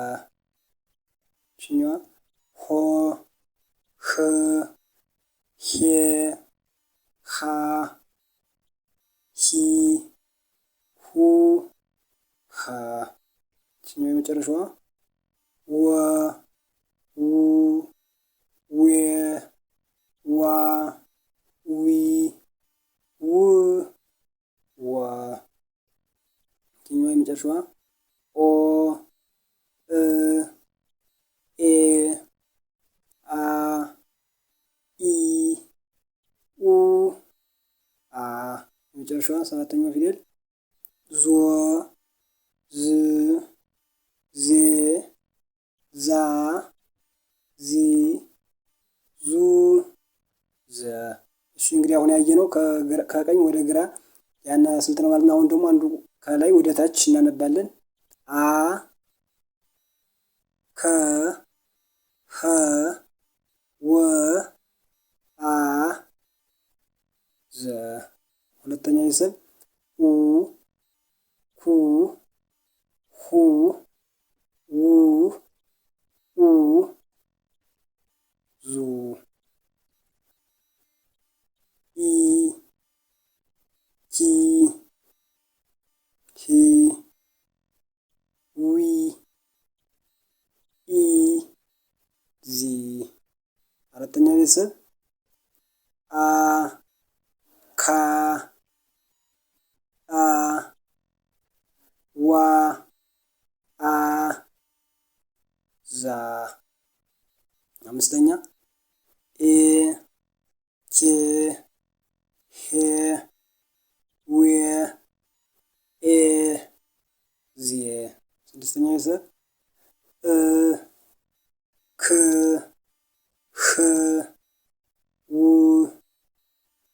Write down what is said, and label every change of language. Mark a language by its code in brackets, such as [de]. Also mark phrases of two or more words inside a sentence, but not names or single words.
[am] ችኛዋ ሆ ህ ሄ ሃ ሂ ሁ ሃ ችኛዋ የመጨረሻዋ ወ ው ዌ ዋ ዊ ው ወ። ችኛዋ የመጨረሻዋ ኦ እ ኤ አ ኢ ኡ አ። የመጨረሻዋ 7ኛዋ ፊደል ዞ ዝ ዜ ዛ ዚ ዙ ዘ። እሺ እንግዲህ አሁን ያየነው ከቀኝ ወደ ግራ ያን ስልት ነው ማለት ነው። አሁን ደግሞ አንዱ ከላይ ወደ ታች እናነባለን። አ ከ ኸ ወ አ ዘ። ሁለተኛ ቤተሰብ ኡ ኩ ሁ ው ኡ ዙ ኢ ኪ ሂ ዊ ኢ ዚ። አራተኛ ቤተሰብ አ ካ አ ዋ አ ዛ። አምስተኛ ኤ ኬ ሄ ዌ ኤ ዜ። ስድስተኛ ቤተሰብ እ ክ ህ ው